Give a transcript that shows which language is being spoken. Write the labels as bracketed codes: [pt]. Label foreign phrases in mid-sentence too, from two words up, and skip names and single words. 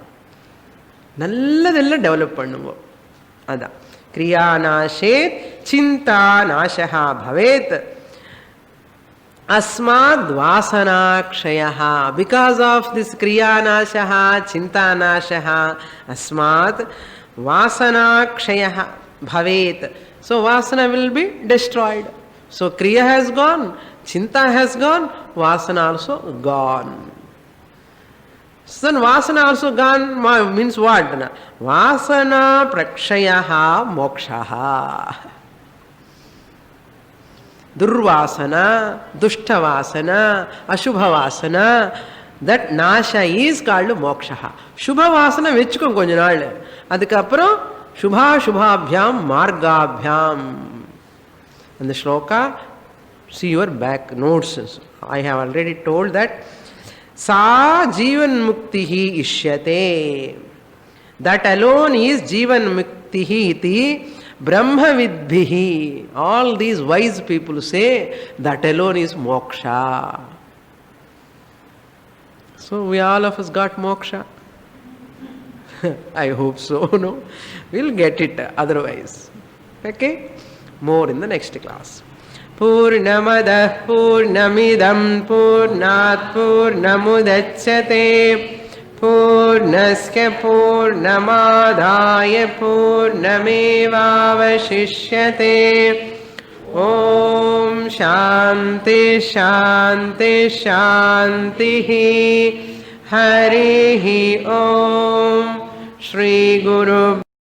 [ta] நல்லதெல்லாம் டெவலப் பண்ணுங்க. அதான் [sa] क्रिया नाशेत् चिन्ता नाशा भवेत्. अस्मात् वासनाक्षयः. [en] because of this [sa] क्रिया नाशा चिन्ता नाशा अस्मात् वासनाक्षयः भवेत्. [en] So vasana will be destroyed. So kriya has gone, chinta has gone, vasana also gone. So then vasana also gone means what? [sa] वासना प्रक्षयः मोक्षः. दुर्वासना, दुष्टवासना, अशुभवासना, [en] that nasha is called mokshaha. [ta] சுபவாசனா வெச்சுக்கோம் கொஞ்ச நாள். அதுக்கப்புறம் [sa] शुभ शुभाभ्याम् मार्गाभ्याम्. [en] And the shloka See your back notes. I have already told that. [sa] स जीवन् मुक्तिः इष्यते. [en] That alone is [sa] जीवन् मुक्तिः इति ब्रह्म विद्भिः. [en] All these wise people say that alone is moksha. So we all of us got moksha. I hope so, no? We'll get it otherwise. Okay? More in the next class. [sa] पूर्णमदः पूर्णमिदं पूर्णात् पूर्णमुदच्यते पूर्णस्य पूर्णमादाय पूर्णमेवावशिष्यते. ॐ शान्तिः शान्तिः शान्तिः हरिः ॐ श्री गुरु